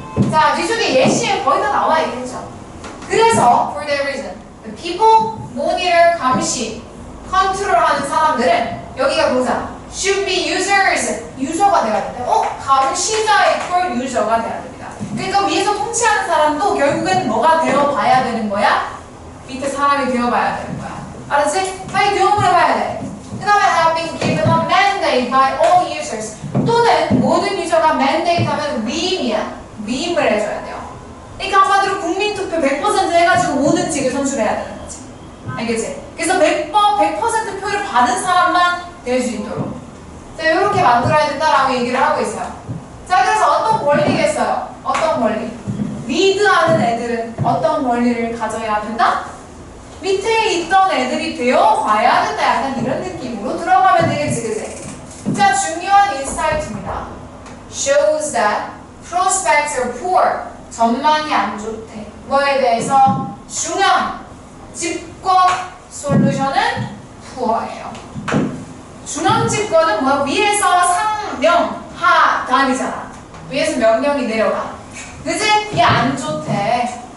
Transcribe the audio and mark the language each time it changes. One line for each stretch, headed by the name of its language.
Korean: 자, 뒤쪽에 예시에 거의 다 나와 있겠죠. 그래서
English: for that reason, the people,
Korean: 모니터, 감시, 컨트롤하는 사람들은 여기가 뭐자?
English: should be users,
Korean: 유저가 돼야 된다. 감시자의 걸 유저가 돼야 됩니다. 그러니까 위에서 통치하는 사람도 결국엔 뭐가 되어봐야 되는 거야? 밑에 사람이 되어봐야 되는 거야. 알았지? 빨리 교훈을 해봐야 돼. 그 다음에
English: have been given a mandate by all users.
Korean: 또는 모든 유저가 mandate 하면 위임이야. 위임을 해줘야 돼요. 그러니까 한마디로 국민투표 100% 해가지고 모든 직을 선출해야 되는 거지. 알겠지? 그래서 100% 표를 받은 사람만 될 수 있도록. 자, 이렇게 만들어야 된다라고 얘기를 하고 있어요. 자, 그래서 어떤 권리겠어요? 어떤 권리? 리드하는 애들은 어떤 권리를 가져야 된다? 밑에 있던 애들이 되어봐야 된다. 약간 이런 느낌으로 들어가면 되겠지, 그치? 자, 중요한 인사이트입니다.
English: Shows that prospects are poor.
Korean: 전망이 안 좋대. 뭐에 대해서? 중앙, 집권, 솔루션은 poor예요. 중앙 집권은 뭐야? 위에서 상명, 하, 단이잖아. 위에서 명령이 내려가. 그치? 이게 안 좋대.